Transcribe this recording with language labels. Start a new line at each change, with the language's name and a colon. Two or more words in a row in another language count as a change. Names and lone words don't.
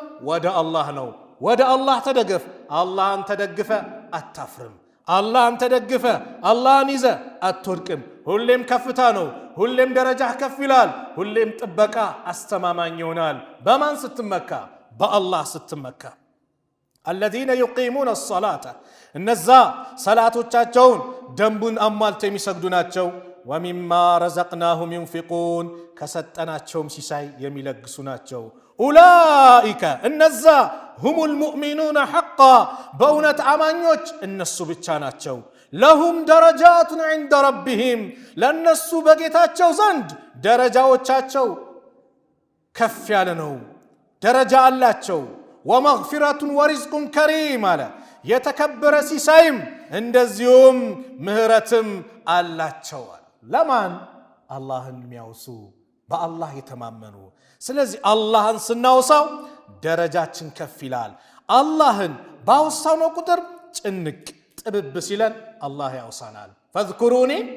Amharic: ወደ አላህ ነው። ወደ አላህ ተደገፍ። አላህን ተደግፈ አታፍርም። አላህን ተደግፈ አላህን ይዘ አትወድቅም። ሁሌም ከፍታ ነው። ሁሌም ደረጃህ ከፍ ይላል። ሁሌም ጥበቃ አስተማማኝ ይሆናል። በማን ስትመካ? በአላህ ስትመካ።
Arabic: الذين يقيمون الصلاة
Amharic: እነዛ ሰላቶቻቸውን ደንቡን አሟልተው የሚሰግዱ ናቸው።
Arabic: ومما رزقناهم ينفقون
Amharic: ከሰጠናቸውም ሲሳይ የሚለግሱ ናቸው። أولئك እነዛ
Arabic: هم المؤمنون حقا
Amharic: በእውነት አማኞች እነሱ ብቻ ናቸው።
Arabic: لهم درجات عند ربهم
Amharic: ለነሱ በጌታቸው ዘንድ ደረጃዎቻቸው ከፍ ያለ ነው። ደረጃ አላቸው።
Arabic: ومغفرة ورزق كريم
Amharic: አለ የተከበረ ሲሳይም እንደዚሁም ምህረትም አላቸው። ለማን? አላህን የሚያውሱ በአላህ የተማመኑ። ስለዚህ አላህን ስናውሳው ደረጃችን ከፍ ይላል። አላህን ባወሳነው ቁጥር ጭንቅ ጥብብ ሲለን አላህ ያውሳናል። ፈዝኩሩኒ